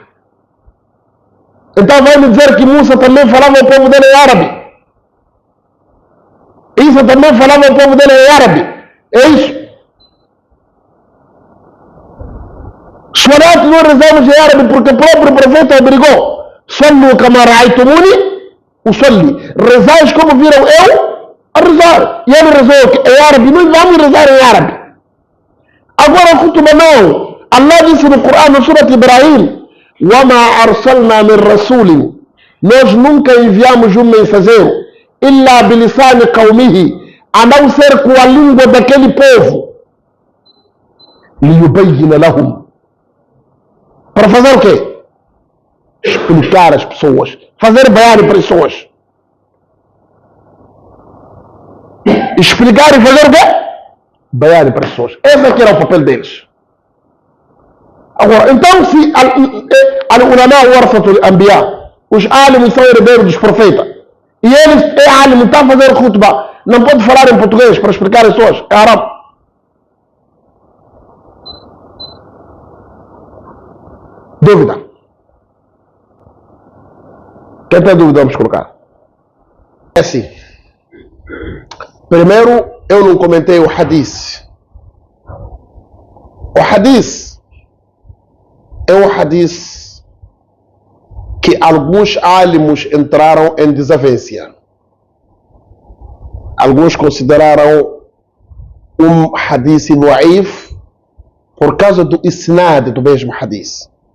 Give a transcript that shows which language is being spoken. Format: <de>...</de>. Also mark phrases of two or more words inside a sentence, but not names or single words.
<pt>Então vai me dizer que Musa também falava ao povo dele em árabe. Isa também falava ao povo dele em árabe. É isso. Salat não rezamos em árabe porque o próprio profeta obrigou.</pt> <ar>صلوا كما رأيتموني أصلي.</ar> <pt>Rezais como viram eu a rezar. E ele rezou em árabe. Nós vamos rezar em árabe. Agora o khutbah não. Allah disse no Corão, no Surat Ibrahim,</pt> <ar>وَمَا أَرْسَلْنَا مِنْ رَسُولٍ.</ar> <pt>Nós nunca enviamos um mensageiro</pt> <ar>إِلَّا بِلِسَانِ قَوْمِهِ,</ar> <pt>a não ser com a língua daquele povo.</pt> <ar>لِيُبَيِّنَ لَهُمْ.</ar> <pt>Para fazer o quê? Explicar às pessoas. Fazer bayan para as pessoas. Explicar e fazer o quê? Bayan para as pessoas. Esse aqui era o papel deles. Agora, então se</pt> <ar>العلماء ورثة الأنبياء,</ar> <pt>os alimos são herdeiros dos profetas, e eles é alim, está a fazer khutbah, não pode falar em português para explicar as pessoas, é árabe. Dúvida? Quem tem dúvida, vamos colocar. É assim. Primeiro, eu não comentei o hadith. O hadith é um hadith que alguns alimos entraram em desavença. Alguns consideraram um</pt> <ar>حديث ضعيف</ar> <pt>por causa do isnad do mesmo hadith.</pt>